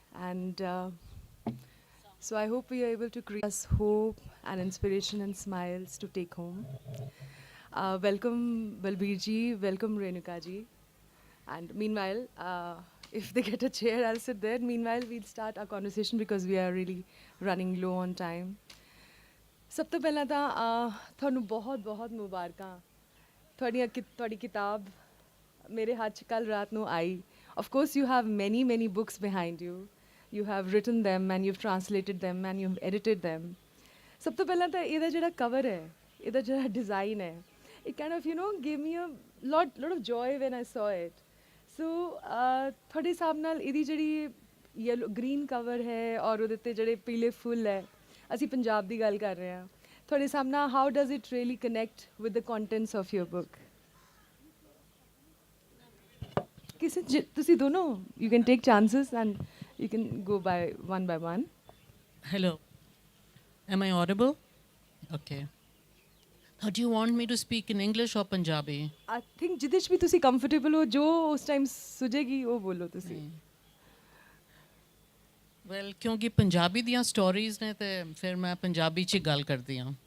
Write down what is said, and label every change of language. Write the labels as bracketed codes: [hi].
[en] And so I hope we are able to create us hope and inspiration and smiles to take home. Welcome, Balbir ji. Welcome, Renuka ji. And meanwhile, if they get a chair, I'll sit there. Meanwhile, we'll start our conversation because we are really running low on time. [pa] ਸਭ ਤੋਂ ਪਹਿਲਾਂ ਤਾਂ ਤੁਹਾਨੂੰ ਬਹੁਤ ਬਹੁਤ ਮੁਬਾਰਕਾਂ ਤੁਹਾਡੀ ਕਿਤਾਬ ਮੇਰੇ ਹੱਥ 'ਚ ਕੱਲ੍ਹ ਰਾਤ ਨੂੰ ਆਈ. [en] Of course, you have many, many books behind you. You have written them and you've translated them and you've edited them. [pa] ਸਭ ਤੋਂ ਪਹਿਲਾਂ ਤਾਂ ਇਹਦਾ ਜਿਹੜਾ ਕਵਰ ਹੈ, ਇਹਦਾ ਜਿਹੜਾ ਡਿਜ਼ਾਈਨ ਹੈ, [en] it kind of, gave me a lot of joy when I saw it. [pa] So, ਤੁਹਾਡੇ ਹਿਸਾਬ ਨਾਲ ਇਹਦੀ ਜਿਹੜੀ ਯੈਲੋ ਗ੍ਰੀਨ ਕਵਰ ਹੈ ਔਰ ਉਹਦੇ 'ਤੇ ਜਿਹੜੇ ਪੀਲੇ ਫੁੱਲ ਹੈ, ਅਸੀਂ ਪੰਜਾਬ ਦੀ ਗੱਲ ਕਰ ਰਹੇ ਹਾਂ, ਤੁਹਾਡੇ ਹਿਸਾਬ ਨਾਲ [en] how does it really connect with the contents of your book? [pa] ਤੁਸੀਂ ਦੋਨੋਂ, [en] you can take chances and you can go by one. Hello. Am I audible? Okay. Do you want me to speak in English or Punjabi? [pa] I think ਜਿਹਦੇ 'ਚ ਵੀ ਤੁਸੀਂ comfortable ਹੋ, ਜੋ ਉਸ time ਸੁਝੇਗੀ ਉਹ ਬੋਲੋ ਤੁਸੀਂ। ਵੈਲ ਕਿਉਂਕਿ ਪੰਜਾਬੀ ਦੀਆਂ ਸਟੋਰੀਜ਼ ਨੇ ਤੇ ਫਿਰ ਮੈਂ ਪੰਜਾਬੀ 'ਚ ਹੀ ਗੱਲ ਕਰਦੀ ਹਾਂ।